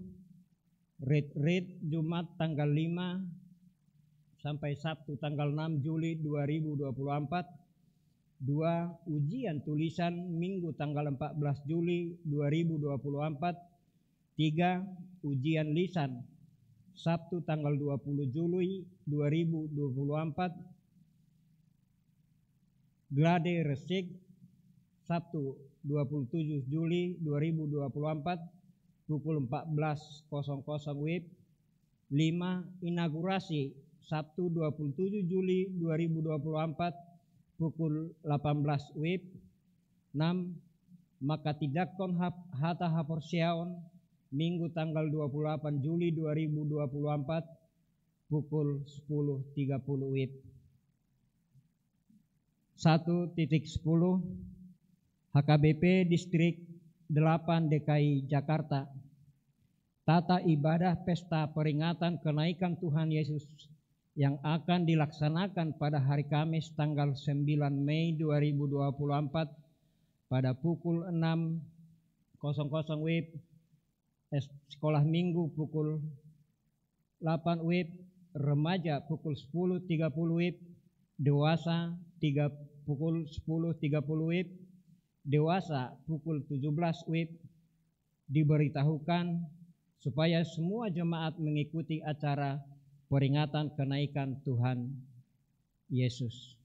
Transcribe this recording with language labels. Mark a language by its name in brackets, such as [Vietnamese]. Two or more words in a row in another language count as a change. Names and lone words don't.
[Indonesian] Retreat Jumat tanggal 5 sampai Sabtu tanggal 6 Juli 2024. 2. Ujian tulisan Minggu tanggal 14 Juli 2024. 3. Ujian lisan Sabtu tanggal 20 Juli 2024. Glade Resik Sabtu 27 Juli 2024 pukul 14.00 WIB. 5. Inaugurasi Sabtu 27 Juli 2024 pukul 18 WIB. 6. [Batak Toba] Makatidakon Hata Haporseaon [Indonesian] Minggu tanggal 28 Juli 2024 pukul 10.30 WIB. 1.10 HKBP Distrik 8 DKI Jakarta. Tata ibadah pesta peringatan kenaikan Tuhan Yesus yang akan dilaksanakan pada hari Kamis tanggal 9 Mei 2024 pada pukul 6.00 WIB. Sekolah Minggu pukul 8 WIB, remaja pukul 10.30 WIB, dewasa pukul 10.30 WIB, dewasa pukul 17 WIB. Diberitahukan supaya semua jemaat mengikuti acara peringatan kenaikan Tuhan Yesus.